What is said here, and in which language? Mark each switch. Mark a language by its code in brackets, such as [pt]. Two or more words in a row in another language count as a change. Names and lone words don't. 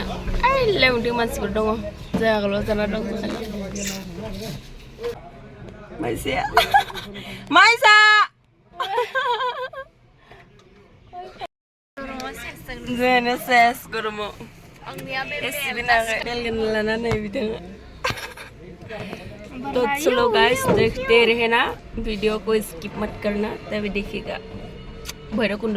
[brx] लेवदों मानसिफोर दङ, जोंहाल' जाना दं। माइसा माइसा जोंहानो सेस गरमाव लानानै बिदिनो। [hi] तो चलो गाइस देखते रहना, वीडियो को स्किप मत करना, तभी देखिएगा भैरवकुंड।